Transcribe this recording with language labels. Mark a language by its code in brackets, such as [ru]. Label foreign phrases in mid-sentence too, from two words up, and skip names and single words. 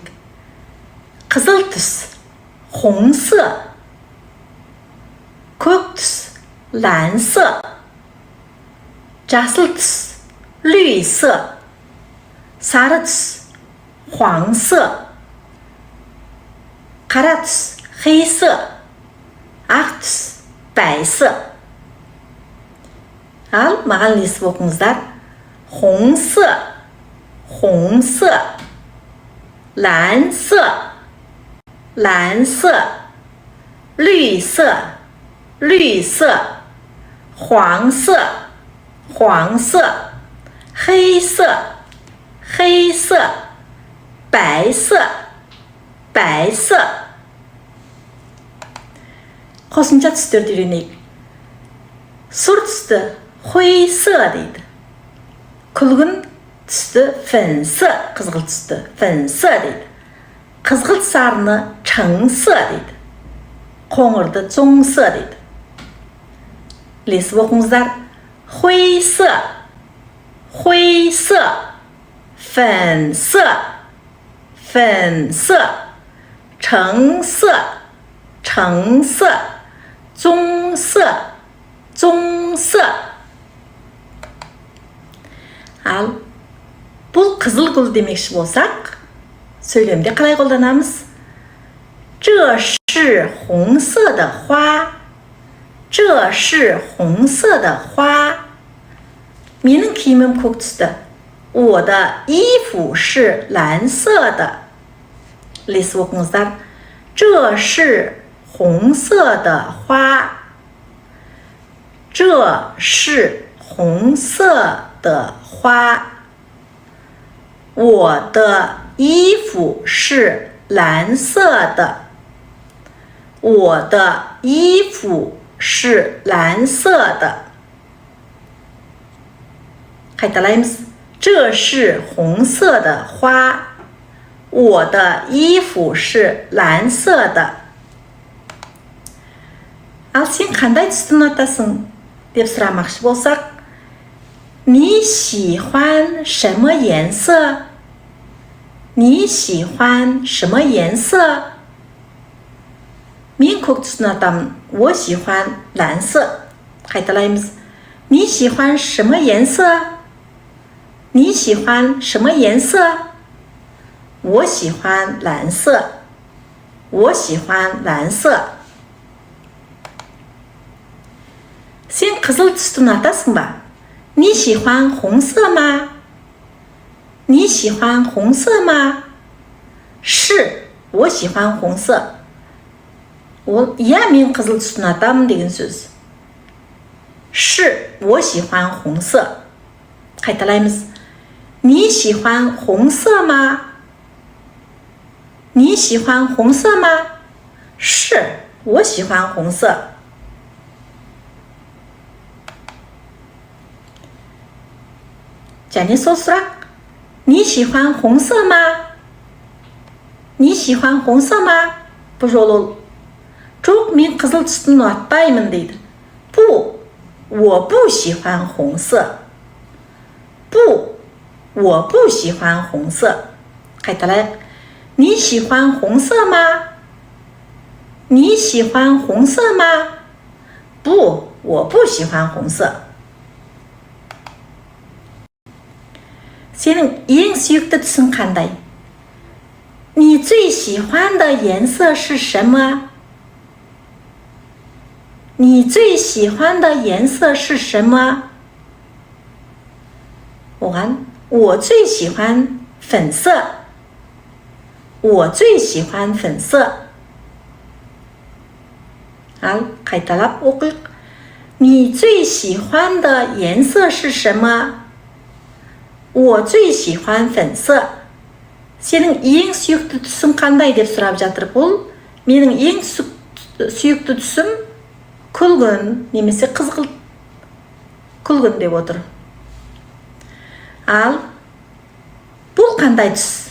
[kk] Қызыл түс, 红色 көк түс 蓝色 жасыл түс 绿色 сары түс 黄色 қара түс 黑色 ақ түс 白色 ал маған ілесіп оқыңыздар [zh] 红色 红色 蓝色 蓝色 绿色 绿色 黄色 黄色 黑色 黑色 白色 白色 [kk] қосымша түстерді үйренейік. Сұр түсті 灰色 дейді. Күлгін түсті 粉色 қызғылт түсті 粉色 дейді. Қызғылт сарыны 橙色 дейді. Қоңырды 棕色 дейді. Ілесіп оқыңыздар. [zh] 灰色 灰色 粉色 粉色 橙色 橙色 棕色 棕色. [kk] Ал бұл қызыл гүл демекші болсақ, сөйлемде қалай қолданамыз? [zh] 这是红色的花 这是红色的花 [kk] менің киімім көк түсті [zh] 我的衣服是蓝色的 [kk] ілесіп оқыңыздар [zh] 这是红色的花这是红色的花 我的衣服是蓝色的 我的衣服是蓝色的 қайталаймыз 这是红色的花 我的衣服是蓝色的 [kk] ал сен қандай түсті ұнатасың деп сұрамақшы болсақ [zh] 你喜欢什么颜色 你喜欢什么颜色 [kk] мен көк түсті ұнатамын [zh] 我喜欢蓝色 қайталаймыз 你喜欢什么颜色 你喜欢什么颜色 我喜欢蓝色 我喜欢蓝色 [kk] сен қызыл түсті ұнатасың ба [zh] 你喜欢红色吗 你喜欢红色吗 是 我喜欢红色 [kk] ол иә мен қызыл түсті ұнатамын деген сөз [zh] 是 我喜欢红色 қайталаймыз 你喜欢红色吗 你喜欢红色吗 是 我喜欢红色 [kk] және сол сұрақ [zh] 你喜欢红色吗 你喜欢红色吗 [kk] бұл жолы ол жоқ мен қызыл түсті ұнатпаймын дейді [zh] 不 我不喜欢红色 不 我不喜欢红色 қайталайық 你喜欢红色吗 你喜欢红色吗 不 我不喜欢红色 [kk] сенің ең сүйікті түсің қандай [zh] 你最喜欢的颜色是什么 你最喜欢的颜色是什么 оған 我最喜欢粉色 我最喜欢粉色 [kk] ал қайталап оқиық [zh] 你最喜欢的颜色是什么 我最喜欢粉色 [kk] сенің ең сүйікті түсің қандай деп сұрап жатыр бұл менің ең сүйікті түсім күлгін немесе қызғылт күлгін деп отыр. Ал бұл қандай түс?